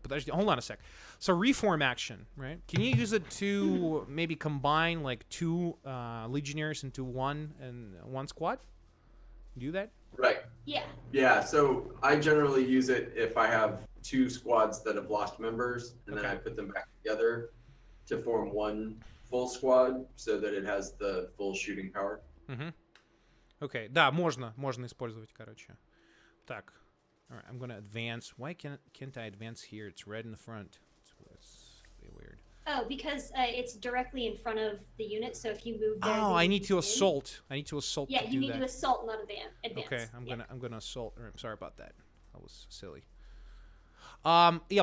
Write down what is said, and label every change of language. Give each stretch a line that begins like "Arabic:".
Russian: Подожди,
English: hold on a sec. So reform action, right? Can you use it to maybe combine like two legionnaires into one squad? Do that? Right. Yeah. Yeah. So I generally use it if I have two squads that have lost members, and then I put them back together to form one full squad, so that it has the full shooting power.
Russian: Окей, да, можно использовать, короче. Так.
English: All right, I'm gonna advance. Why can't I advance here? It's red in the front. It's weird. Oh, because it's directly in front of the unit. So if you move there, oh, I need to assault. I need to assault. Yeah, to you do need that. to assault, not advance. Okay, I'm gonna assault. I'm sorry about that. That was silly. Yeah.